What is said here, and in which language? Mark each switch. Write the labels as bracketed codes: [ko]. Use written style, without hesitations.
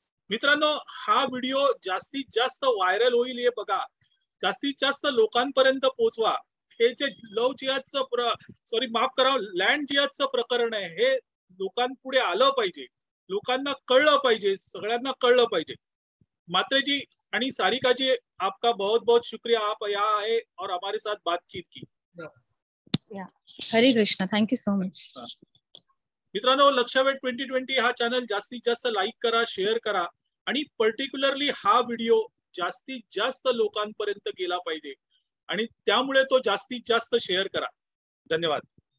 [mr] मित्रांनो, हा व्हिडिओ जास्तीत जास्त व्हायरल होईल हे बघा, जास्तीत जास्त लोकांपर्यंत पोहोचवा. हे जे लव जिहादचं माफ करा, लँड जिहादचं प्रकरण आहे हे लोकांपुढे आलं पाहिजे, लोकांना कळलं पाहिजे, सगळ्यांना कळलं पाहिजे. [hi] मात्रे जी आणि सारिका जी, आपका बहुत बहुत शुक्रिया, आप यहाँ आए और हमारे साथ बातचीत की. [sa] हरे कृष्णा, [en] Thank you so much. [mr] मित्रांनो, लक्षवेध 2020 हा चॅनल जास्तीत जास्त लाईक करा, शेअर करा आणि पर्टिक्युलरली हा व्हिडिओ जास्तीत जास्त लोकांपर्यंत गेला पाहिजे आणि त्यामुळे तो जास्तीत जास्त शेअर करा. धन्यवाद.